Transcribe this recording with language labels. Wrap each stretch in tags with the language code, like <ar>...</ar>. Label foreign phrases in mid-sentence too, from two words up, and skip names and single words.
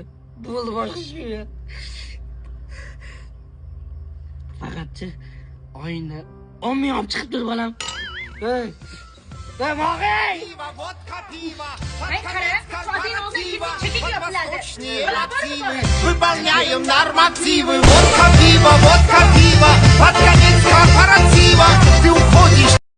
<uz>Bo'ldi boshqa ishimga. Faqatchi oyinda olmay olib chiqib tur bolam. Hey. Mog'ey! Ay qara, soatning o'ziga chekib yopiladi.</uz> <ru>Выполняем нормативы. Водка, пиво, под конец корпоратива. Ты уходишь</ru>